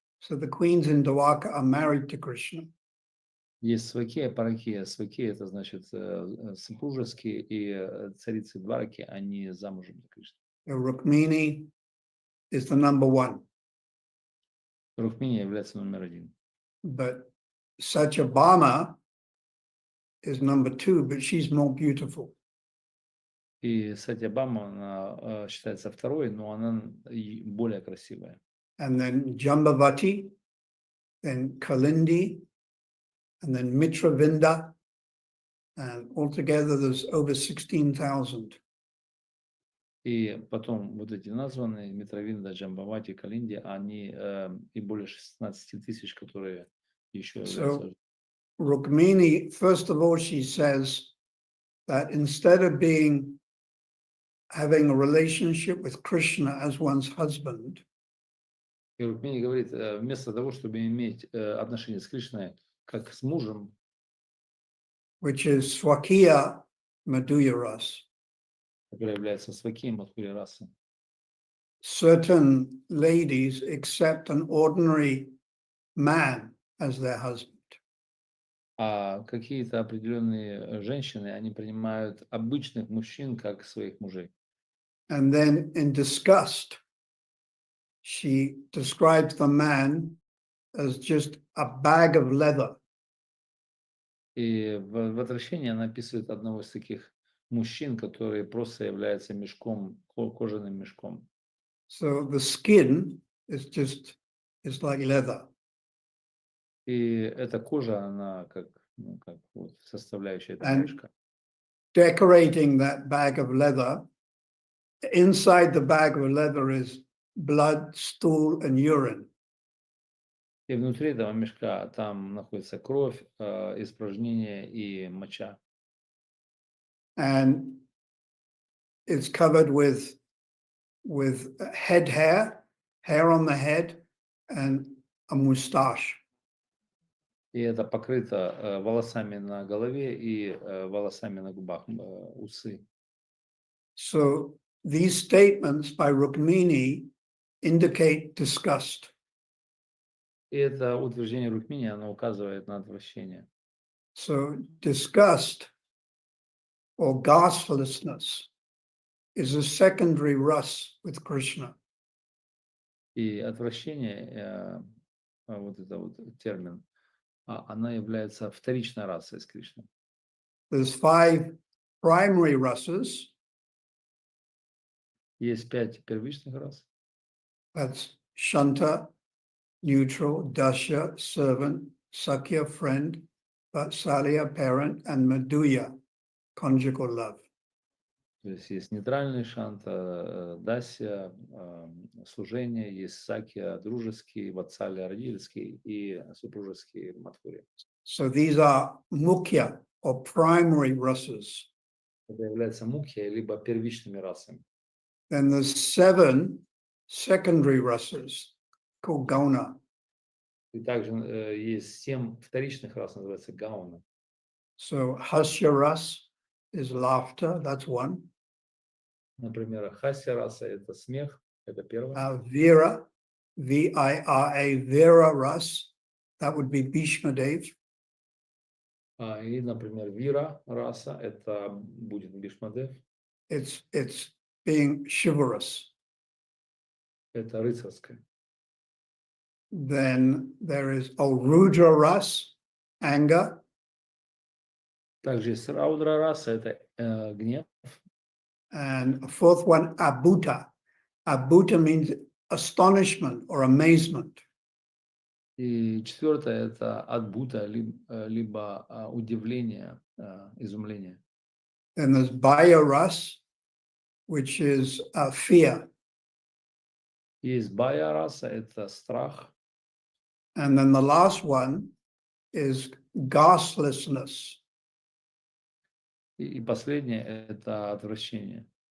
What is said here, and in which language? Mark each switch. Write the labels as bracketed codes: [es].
[en] So the queens in Dwaka are married to Krishna. [ru] Есть Свакия, Паракия. Свакия это значит супружеские, и царицы Двараки, они замужем за Кришну. [en] Rukmini is the number one. [ru] Рукмини является номер один. [en] But Satyabhama is number two, but she's more beautiful. [ru] И Сатьябама, она считается второй, но она более красивая. [en] And then Jambavati, then Kalindi, and then Mitravinda, and altogether there's over 16,000. [ru] И потом вот эти названные, Митравинда, Джамбавати, Калинди, они и более 16 тысяч, которые еще являются. [en] So Rukmini, first of all, she says that instead of having a relationship with Krishna as one's husband, [ru] И Рукмини говорит, вместо того, чтобы иметь отношения с Кришной как с мужем, [en] which is Swakiya Madhurya Ras, [ru] который является Свакием Мадхури расы, [en] certain ladies accept an ordinary man as their husband. [ru] а какие-то определенные женщины, они принимают обычных мужчин как своих мужей. [en] And then in disgust, she describes the man as just a bag of leather. [ru] И в отвращении она описывает одного из таких мужчин, который просто является мешком, кожаным мешком. [en] So the skin is like leather. [ru] И эта кожа, она как вот составляющая этого [en] And [ru] мешка. [en] decorating that bag of leather, inside the bag of leather is blood, stool, and urine. [ru] И внутри этого мешка там находится кровь, испражнения и моча. [en] And it's covered with head hair on the head, and a mustache. [ru] И это покрыто волосами на голове и волосами на губах, усы. [en] So these statements by Rukmini indicate disgust. [ru] И это утверждение Рукмини, оно указывает на отвращение. [en] So disgust or gastfulness is a secondary rus with Krishna. [ru] И отвращение, вот это вот термин, она является вторичной расой с Кришной. [en] There's 5 primary rases. [ru] Есть 5 первичных рас. [en] That's Shanta, neutral, Dasha, servant, Sakya, friend, Vatsalya, parent, and Madhuya, conjugal love. [ru] То есть нейтральный шанта, дасья, служение, есть сакья, дружеский, ватсалья, родительский и супружеский матхурия. [en] So these are mukhya or primary rasas. [ru] Это является мукхия, либо первичными расами. [en] Then there's 7 secondary rasas called gauna. [ru] И также есть 7 вторичных рас, называется гауна. [en] So hasya ras is laughter, that's one. [ru] Например, хасья раса – это смех, это первое. [en] Vira, V-I-R-A, Vira ras, that would be Bhishma Dev. [ru] И, например, вира раса – это будет Бишмадев, [en] It's being chivalrous. [ru] это рыцарское. [en] Then there is Rudra ras, anger. [ru] Также есть раудра раса – это гнев. [en] And a fourth one, Abhuta. Abhuta means astonishment or amazement. [ru] И четвертое – это адбута, либо удивление, изумление. [en] Then there's Bhaya ras, which is fear. [ru] Есть бая раса – это страх. [en] And then the last one is ghastlessness. [ru] И последнее – это отвращение.